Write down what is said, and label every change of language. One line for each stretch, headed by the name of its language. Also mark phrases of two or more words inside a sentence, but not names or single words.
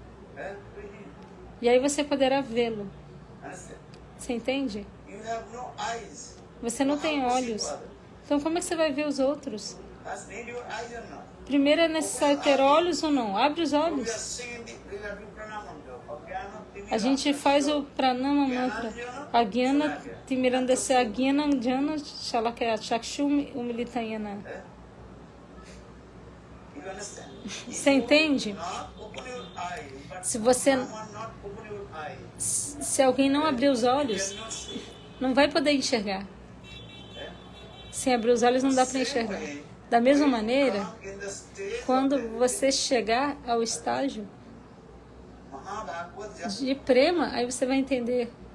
Portuguese: E aí você poderá vê-lo. Você entende? Você não tem olhos. Então como é que você vai ver os outros? Primeiro é necessário ter olhos ou não? Abre os olhos. A gente faz o pranama mantra.
Sanskrit: Agyana timirandase agyana jana shalakaya chakshu umilitayana.
Portuguese: Você entende? Se alguém não abrir os olhos, não vai poder enxergar. Sem abrir os olhos não dá para enxergar. Da mesma maneira, quando você chegar ao estágio de prema, aí você vai entender.